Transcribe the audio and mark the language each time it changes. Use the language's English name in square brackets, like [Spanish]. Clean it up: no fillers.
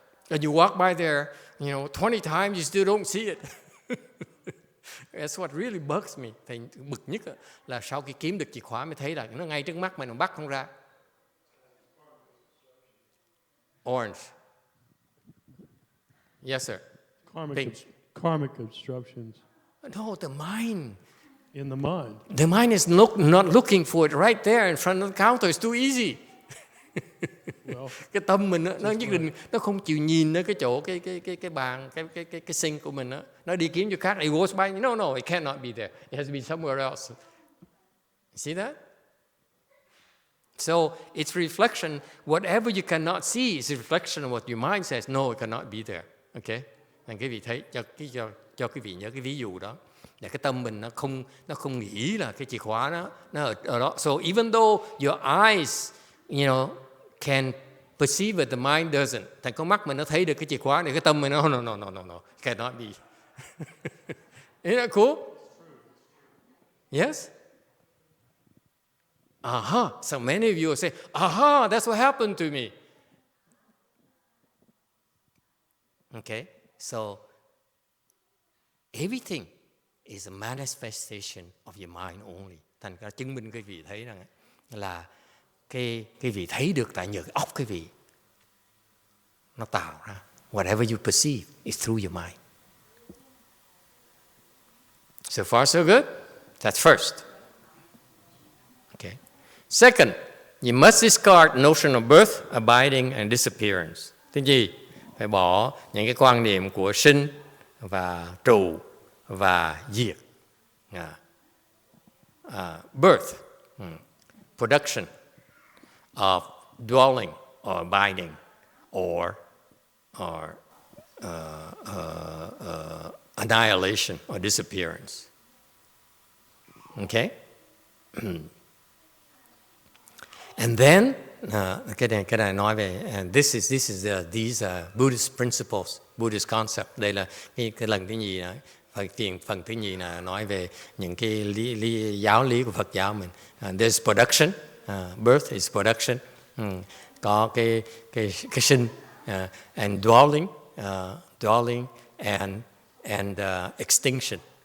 [English] And you walk by there, 20 times, you still don't see it. That's what really bugs me. [Vietnamese] Thầy bực nhất là sau khi kiếm được chìa khóa mới thấy là nó ngay trước mắt mà nó bắt không ra. [English] Orange. Yes, sir. Karmic obstructions. No, the mind. In the mind. The mind is not looking for it right there in front of the counter. It's too easy. Well, [Vietnamese] cái tâm mình nó nhất định nó không chịu nhìn nó cái chỗ cái bàn cái sink của mình đó. Nó đi kiếm chỗ khác. [English] It goes by. No, it cannot be there. It has to be somewhere else. See that? So it's reflection. Whatever you cannot see is a reflection of what your mind says. No, it cannot be there. Okay? [Vietnamese] Nên quý vị thấy cho quý vị nhớ cái ví dụ đó. Là cái tâm mình nó không nghĩ là cái chìa khóa nó ở đó. [English] So even though your eyes, can perceive it, the mind doesn't. [Vietnamese] Thành con mắt mình nó thấy được cái chìa khóa này, cái tâm mình [English] no, cannot be. Isn't that cool? Yes? So many of you will say, that's what happened to me. Okay, so everything is a manifestation of your mind only. [Vietnamese] Thành ra chứng minh quý vị thấy rằng là cái vị thấy được tại nhờ cái óc cái vị nó tạo ra. [English] Whatever you perceive is through your mind. So far so good. That's first. Okay. Second, you must discard notion of birth, abiding and disappearance. [Vietnamese] Thứ gì? Phải bỏ những cái quan niệm của sinh và trụ và diệt. [English] Birth, production of dwelling or abiding or annihilation or disappearance. Okay? And then [Vietnamese] cái này nói về [English] these are Buddhist principles, Buddhist concept. [Vietnamese] Đây là cái lần thứ nhì này, phần thứ nhì là nói về những cái giáo lý của Phật giáo mình. [English] There's production, birth is production, [Vietnamese] có cái sinh, [English] and dwelling and extinction.